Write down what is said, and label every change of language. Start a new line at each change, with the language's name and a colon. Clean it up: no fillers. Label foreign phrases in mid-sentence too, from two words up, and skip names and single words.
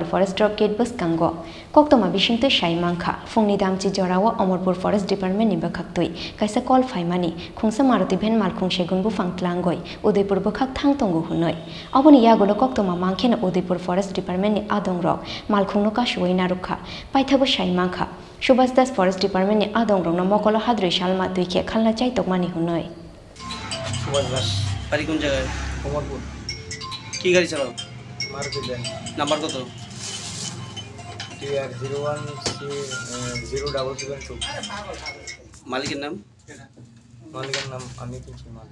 Kok Borok: Forest Drop Gate Buskango Koktoma Bishingtu Shaimangkha Fungni Damchi Jorawo Amorpur Forest Department ni bakhaktui kaisa call faimani khungsa Maruti Bhen Malkhung Shegun Bufang Tlangoi Udaipur bakhak thang tongo hunoi aboni yagolo koktoma mangkhena Udaipur Forest Department ni adongrok malkhungno ka shuina rukha paithabo shaimangkha Subhas Das Forest Department ni adongrok no mokolo hadroi salma duikhe khalna chai tokmani hunoi
Bangla: Subhas Das বাড়ি কোন জায়গায় কোমরপুর কি গাড়ি চালাও মারুতি ভ্যান নাম্বার কত TR 01C0772 মালিকের নাম মালিকের নাম আমি কিনছি মালিক